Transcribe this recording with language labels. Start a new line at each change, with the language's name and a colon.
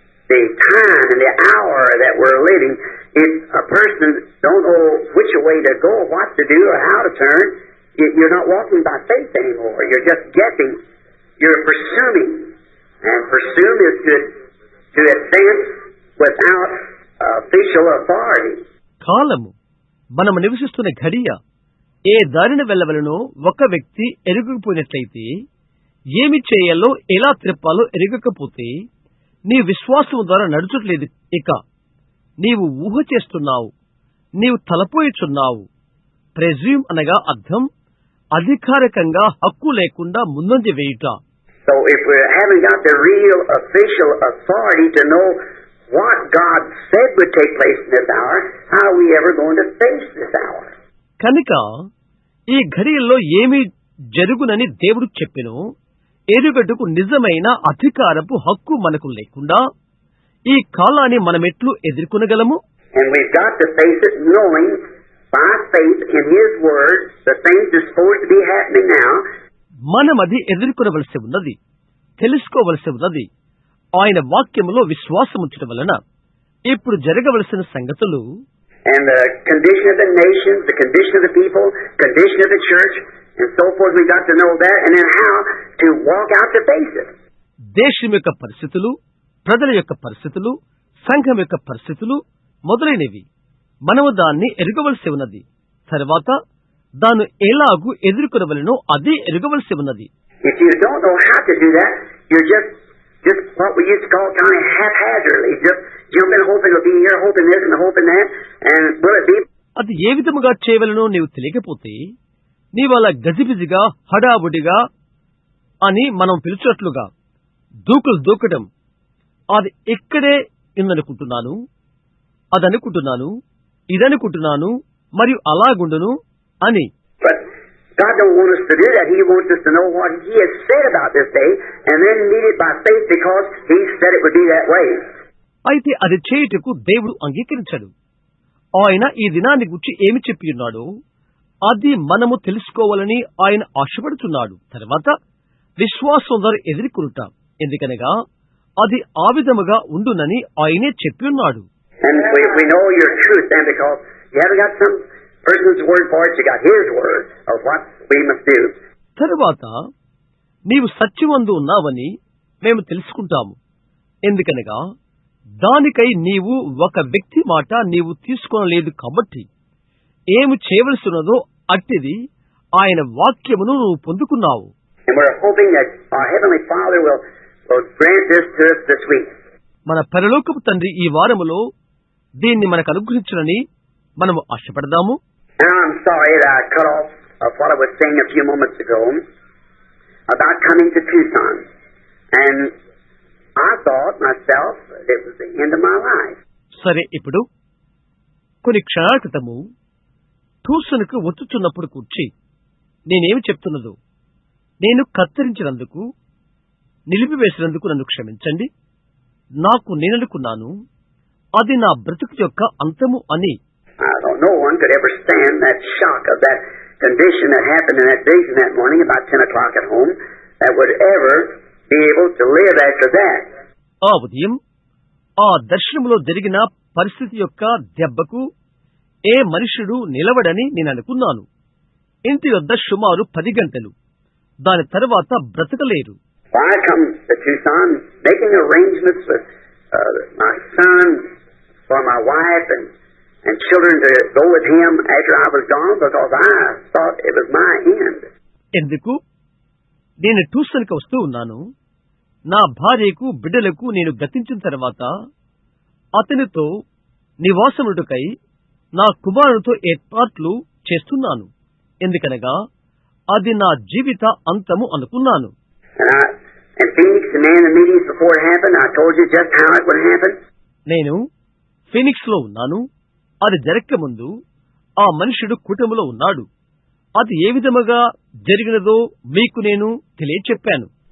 English: The time and the hour that we're living, if a person don't know which way to go, what to do, or how to turn, you're not walking by faith anymore. You're just guessing. You're presuming. And presume is to advance without official authority.
Telugu: కాలము మనము నివసిస్తున్న ఘడియ ఏ దారిన వెళ్ళవలనో ఒక వ్యక్తి ఎరుగకపోయినట్లయితే, ఏమి చేయాలో ఎలా త్రిప్పాలో ఎరుగకపోతే నీ విశ్వాసం ద్వారా నడుచుట్లేదు. ఇక నీవు ఊహ చేస్తున్నావు, నీవు తలపోయిచున్నావు. ప్రెజ్యూమ్ అనగా అర్థం అధికారికంగా హక్కు లేకుండా ముందంజ వేయుట.
English: So if we haven't got the real official authority to know what God said would take place in this hour, how are we ever going to face this hour?
Telugu: కనుక ఈ ఘడియల్లో ఏమి జరుగునని దేవుడు చెప్పెను ఎరుగటకు నిజమైన అధికారపు హక్కు మనకు లేకుండా ఈ కాలాన్ని మనమెట్లు ఎదుర్కొనగలము?
English: And we've got to face it knowing by faith in His Word the things that's supposed to be happening now.
Telugu: మనమది ఎదుర్కొనవలసి ఉన్నది, తెలుసుకోవలసి ఉన్నది. ఆయన వాక్యములో విశ్వాసముంచడం వలన ఇప్పుడు జరగవలసిన సంగతులు,
English: and the condition of the nations, the condition of the people, condition of the church, and so forth. We got to know that, and then how to walk out to face it.
Telugu: దేశం యొక్క పరిస్థితులు, ప్రజల యొక్క పరిస్థితులు, సంఘం యొక్క పరిస్థితులు మొదలైనవి మనము దాన్ని ఎరుగవలసి ఉన్నది. తర్వాత దాన్ని ఎలాగూ ఎదుర్కొనవలనో అదే ఎరుగవలసి ఉన్నది.
English: If you don't know how to do that, you're just what we used to call kind of haphazardly, just jumping, hoping it'll be here, hoping this and hoping that, and will it be?
Telugu: అది ఏ విధముగా చేయవలనో నీవు తెలియకపోతే నీవలా గజిబిజిగా హడావుడిగా అని మనం పిలిచినట్లుగా దూకులు దూకటం, అది ఇక్కడే ఇందనుకుంటున్నాను, అదనుకుంటున్నాను, ఇదనుకుంటున్నాను మరియు అలాగుండును అని.
English: But God don't want us to do that. He wants us to know what He has said about this day and then meet it by faith because He said it would be that way.
Telugu: అయితే అది చేయుటకు దేవుడు అంగీకరించాడు. ఆయన ఈ దినాన్ని గురించి ఏమి చెప్పి ఉన్నాడో అది మనము తెలుసుకోవాలని ఆయన ఆశపడుతున్నాడు. తర్వాత విశ్వాసం ద్వారా ఎదుర్కొనుట, ఎందుకనగా అది ఆ విధముగా ఉండునని ఆయనే చెప్పి ఉన్నాడు.
English: And we know your truth then because you haven't got some person's word for it, you got His word of what we must do.
Telugu: తరువాత నీవు సత్యమందు ఉన్నావని మేము తెలుసుకుంటాము, ఎందుకనగా దానికై నీవు ఒక వ్యక్తి మాట నీవు తీసుకోనలేదు కాబట్టి ఏమి చేయవలసి ఉన్నదో అట్టిది ఆయన వాక్యమును నువ్వు పొందుకున్నావు.
English: And we're hoping that our Heavenly Father will grant this to us this week.
Telugu: మన పరలోకపు తండ్రి ఈ వారములో దీన్ని మనకు అనుగ్రహించునని మనము ఆశపడదాము.
English: Now I'm sorry that I cut off what I was saying a few moments ago about coming to Tucson. And I thought myself that it was the end of my life.
Telugu: సరే, ఇప్పుడు కొన్ని క్షణాల క్రితము ట్యూషన్కు వచ్చుచున్నప్పుడు కూర్చి నేనేమి చెప్తున్నదో నేను కత్తిరించినందుకు, నిలిపివేసినందుకు నన్ను క్షమించండి. నాకు నేననుకున్నాను అది నా బ్రతుకు యొక్క అంతము అని.
English: No one could ever stand that shock of that condition that happened in that vision that morning about 10 o'clock at home that would ever be able to live after that.
Telugu: ఆ ఉదయం ఆ దర్శనములో జరిగిన పరిస్థితి యొక్క దెబ్బకు ఏ మనుష్యుడు నిలవడని నేను అనుకున్నాను. ఇంటి వద్ద సుమారు 10 గంటలు, దాని తర్వాత బ్రతకలేరు.
English: I come to Tucson making arrangements with my son for my wife and children to go with him after I was gone because I thought it was my end.
Telugu: ఎందుకు నేను ట్యూషన్కి వస్తూ ఉన్నాను? నా భార్యకు బిడ్డలకు నేను గతించిన తర్వాత అతనితో నివాసముడుకై నా కుమారునితో ఏర్పాట్లు చేస్తున్నాను, ఎందుకనగా అది నా జీవిత అంతము అనుకున్నాను.
English: And Phoenix, the man in the meetings before it happened, I told you just how it would happen.
Telugu: నేను ఫీనిక్స్ లో ఉన్నాను. అది జరగక ముందు ఆ మనుషుడు కూటమిలో ఉన్నాడు. అది ఏ విధముగా జరిగినదో మీకు నేను తెలియచెప్పాను.